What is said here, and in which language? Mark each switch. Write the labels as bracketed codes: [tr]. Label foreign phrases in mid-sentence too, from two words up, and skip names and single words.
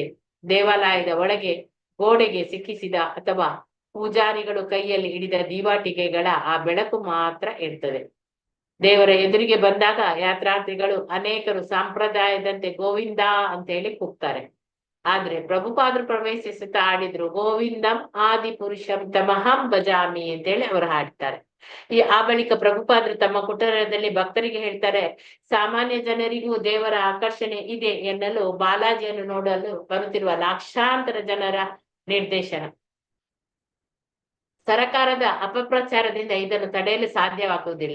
[kn] ದೇವಾಲಯದ ಒಳಗೆ ಗೋಡೆಗೆ ಸಿಕ್ಕಿಸಿದ ಅಥವಾ ಪೂಜಾರಿಗಳು ಕೈಯಲ್ಲಿ ಹಿಡಿದ ದೀವಾಟಿಕೆಗಳ ಆ ಬೆಳಕು ಮಾತ್ರ ಇರ್ತದೆ. ದೇವರ ಎದುರಿಗೆ ಬಂದಾಗ ಯಾತ್ರಾರ್ಥಿಗಳು ಅನೇಕರು ಸಂಪ್ರದಾಯದಂತೆ ಗೋವಿಂದ ಅಂತ ಹೇಳಿ ಕೂಗ್ತಾರೆ. ಆದ್ರೆ ಪ್ರಭುಪಾದರು ಪ್ರವೇಶಿಸುತ್ತಾ ಹಾಡಿದ್ರು [sa] ಗೋವಿಂದಂ ಆದಿ ಪುರುಷಂ ತಮಹಂ ಭಜಾಮಿ [kn] ಅಂತ ಹೇಳಿ ಅವರು ಹಾಡ್ತಾರೆ. ಆ ಬಳಿಕ ಪ್ರಭುಪಾದರು ತಮ್ಮ ಕುಟೀರದಲ್ಲಿ ಭಕ್ತರಿಗೆ ಹೇಳ್ತಾರೆ, ಸಾಮಾನ್ಯ ಜನರಿಗೂ ದೇವರ ಆಕರ್ಷಣೆ ಇದೆ ಎನ್ನಲು ಬಾಲಾಜಿಯನ್ನು ನೋಡಲು ಬರುತ್ತಿರುವ ಲಕ್ಷಾಂತರ ಜನರ ನಿರ್ದೇಶನ. ಸರಕಾರದ ಅಪಪ್ರಚಾರದಿಂದ ಇದನ್ನು ತಡೆಯಲು ಸಾಧ್ಯವಾಗುವುದಿಲ್ಲ.